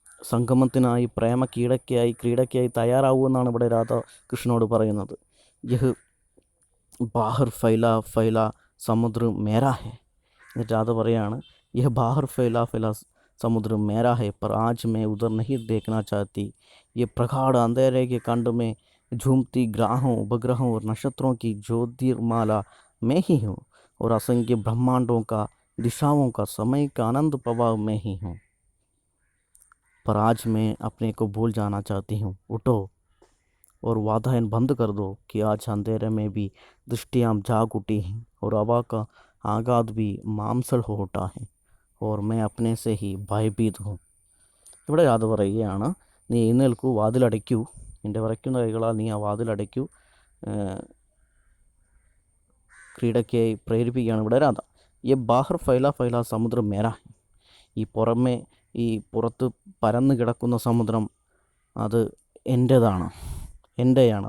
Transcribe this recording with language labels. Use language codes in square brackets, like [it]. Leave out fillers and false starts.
[ml] സംഗമത്തിനായി, പ്രേമ ക്രീഡയ്ക്കായി തയ്യാറാവൂ എന്നാണ് ഇവിടെ രാധ കൃഷ്ണനോട് പറയുന്നത്. [hi] യഹ് ബാഹർ ഫൈല സമുദ്ര മേരാ ഹെ, [ml] എന്നിട്ട് രാധ പറയാണ്, [hi] യഹ് ബാഹർ ഫൈല समुद्र मेरा है पर आज मैं उधर नहीं देखना चाहती। ये प्रगाढ़ अंधेरे के खंड में झूमती ग्रहों, उपग्रहों और नक्षत्रों की ज्योतिर्माला मैं ही हूँ और असंख्य ब्रह्मांडों का, दिशाओं का, समय का आनंद प्रभाव मैं ही हूँ। पर आज मैं अपने को भूल जाना चाहती हूँ। उठो और वादायन बंद कर दो कि आज अंधेरे में भी दृष्टियाँ जाग उठी हैं और हवा का आगाध भी मामसल हो उठा है और मैं अपने से ही ഭയഭീത് ഹും. [ml] ഇവിടെ രാധ പറയുകയാണ്, നീ എഴുന്നേൽക്കൂ, വാതിലടയ്ക്കൂ, നിൻ്റെ വിറയ്ക്കുന്ന കൈകളാൽ നീ ആ വാതിലടയ്ക്കൂ. ക്രീഡയ്ക്കായി പ്രേരിപ്പിക്കുകയാണ് ഇവിടെ രാധ. ഈ [hi] ബാഹർ ഫൈല സമുദ്രം മേരാ, [ml] ഈ പുറത്ത് പരന്ന് കിടക്കുന്ന സമുദ്രം അത് എൻ്റെയാണ്.